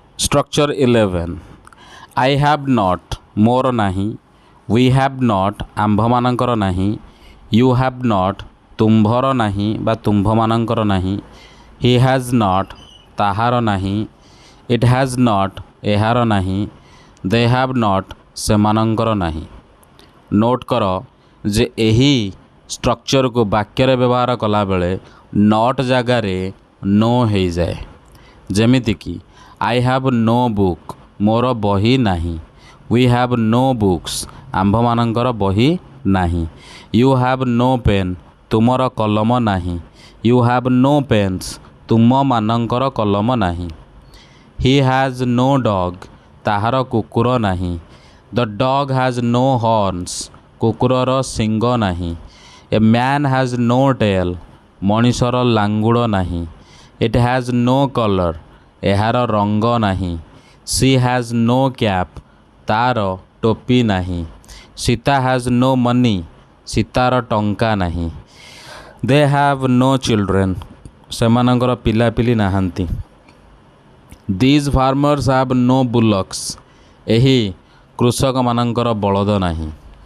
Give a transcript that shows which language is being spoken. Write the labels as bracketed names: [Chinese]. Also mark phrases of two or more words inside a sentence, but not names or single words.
[English] Structure 11. I have not [Odia] ମୋର ନାହିଁ, [English] we have not [Odia] ଆମ୍ଭମାନଙ୍କର ନାହିଁ, [English] you have not [Odia] ତୁମ୍ଭର ନାହିଁ ବା ତୁମ୍ଭମାନଙ୍କର ନାହିଁ, [English] he has not [Odia] ତାହାର ନାହିଁ, [English] it has not [Odia] ଏହାର ନାହିଁ, [English] they have not [Odia] ସେମାନଙ୍କର ନାହିଁ। ନୋଟ୍ କର ଯେ ଏହି ଷ୍ଟ୍ରକ୍ଚରକୁ ବାକ୍ୟରେ ବ୍ୟବହାର କଲାବେଳେ ନଟ୍ ଜାଗାରେ ନୋ ହେଇଯାଏ। ଯେମିତିକି [English] I have no book [Odia] ମୋର ବହି ନାହିଁ, [English] we have no books [Odia] ଆମ୍ଭମାନଙ୍କର ବହି ନାହିଁ, [English] you have no pen [Odia] ତୁମର କଲମ ନାହିଁ, [English] you have no pens [Odia] ତୁମମାନଙ୍କର କଲମ ନାହିଁ, [English] he has no dog [Odia] ତାହାର କୁକୁର ନାହିଁ, [English] the dog has no horns [Odia] କୁକୁରର ଶିଙ୍ଗ ନାହିଁ, [English] a man has no tail ମଣିଷର [Odia] ଲାଙ୍ଗୁଡ଼ ନାହିଁ, [English] it has no color [Odia] ଏହାର ରଙ୍ଗ ନାହିଁ, [English] she has no cap [Odia] ତାର ଟୋପି ନାହିଁ, [English] ସୀତା has no money [Odia] ସୀତାର ଟଙ୍କା ନାହିଁ, [English] they have no children [Odia] ସେମାନଙ୍କର ପିଲାପିଲି ନାହାନ୍ତି, [English] these farmers have no bullocks [Odia] ଏହି କୃଷକମାନଙ୍କର ବଳଦ ନାହିଁ।